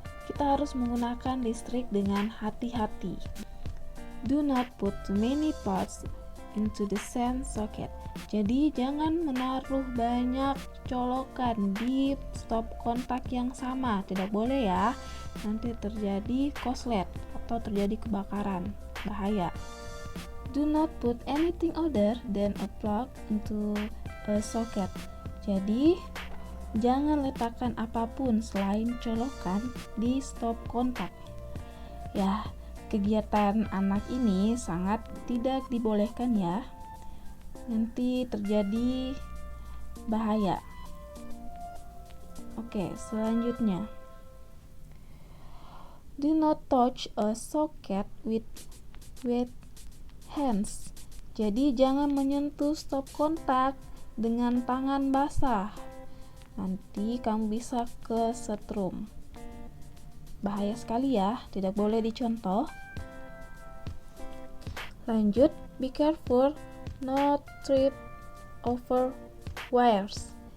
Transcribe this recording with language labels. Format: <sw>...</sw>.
<id>Kita harus menggunakan listrik dengan hati-hati.</id> <en>Do not put too many parts into the same socket.</en> <id>Jadi jangan menaruh banyak colokan di stop kontak yang sama. Tidak boleh ya. Nanti terjadi korslet atau terjadi kebakaran. Bahaya.</id> <en>Do not put anything other than a plug into a socket.</en> <id>Jadi jangan letakkan apapun selain colokan di stop kontak. Ya, kegiatan anak ini sangat tidak dibolehkan ya. Nanti terjadi bahaya. Oke, selanjutnya.</id> <en>Do not touch a socket with wet hands.</en> <id>Jadi jangan menyentuh stop kontak dengan tangan basah. Nanti kamu bisa kesetrum. Bahaya sekali ya, tidak boleh dicontoh.</id> <en>Lanjut, be careful not trip over wires.</en>